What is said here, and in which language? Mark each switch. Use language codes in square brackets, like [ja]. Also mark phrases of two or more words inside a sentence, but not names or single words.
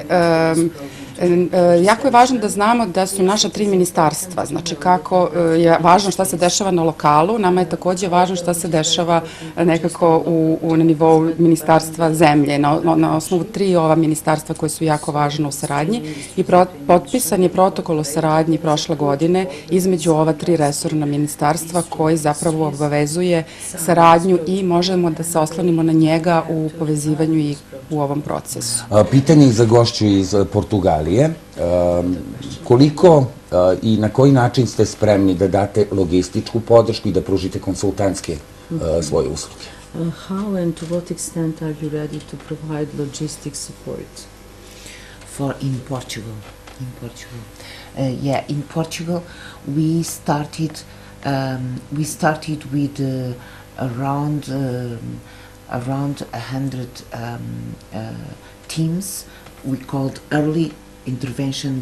[sr] Jako je važno da znamo da su naša 3 ministarstva, znači kako je važno šta se dešava na lokalu, nama je takođe važno šta se dešava nekako na nivou ministarstva zemlje, na osnovu 3 ova ministarstva koje su jako važne u saradnji i potpisan je protokol o saradnji prošle godine između ova 3 resorna ministarstva koji zapravo obavezuje saradnju i možemo da se oslonimo na njega u povezivanju i u ovom procesu. Pitanje za gošću iz Portugalije. Koliko i na koji način ste spremni da date logističku podršku i da pružite konsultantske svoje usluge? [en] How and to what extent are you ready to provide logistic support? In Portugal. In Portugal we started with around 100 teams we called early intervention